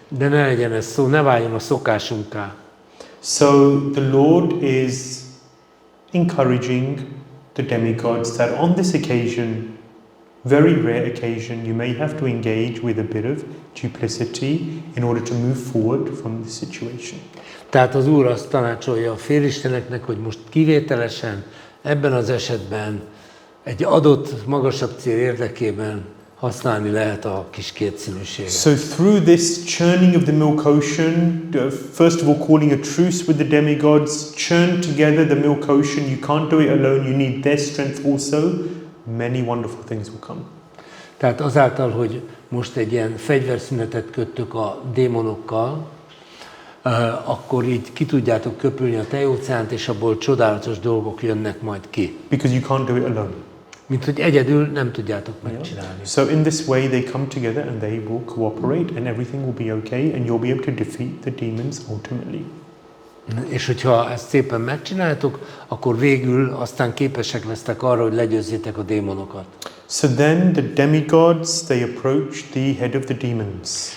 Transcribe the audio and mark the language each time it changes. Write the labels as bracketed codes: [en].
[hu] De ne legyen ez szó, ne váljon a szokásunká. [en] So the Lord is encouraging the demigods that on this occasion, very rare occasion, you may have to engage with a bit of duplicity in order to move forward from the situation. [hu] Tehát az Úr azt tanácsolja a félisteneknek, hogy most kivételesen ebben az esetben egy adott magasabb cél érdekében használni lehet a kis kétszínűséget. [en] So through this churning of the milk ocean, first of all calling a truce with the demigods, churn together the milk ocean, you can't do it alone, you need their strength also, many wonderful things will come. [hu] Tehát azáltal, hogy most egy ilyen fegyverszünetet köttök a démonokkal, akkor így ki tudjátok köpülni a tejóceánt, és abból csodálatos dolgok jönnek majd ki. [en] Because you can't do it alone. [hu] Mint hogy egyedül nem tudjátok megcsinálni. [en] So in this way they come together and they will cooperate and everything will be okay and you'll be able to defeat the demons ultimately. [hu] És hogyha ezt szépen megcsináltok, akkor végül aztán képesek lesztek arra, hogy legyőzzétek a démonokat. [en] So then the demigods, they approach the head of the demons.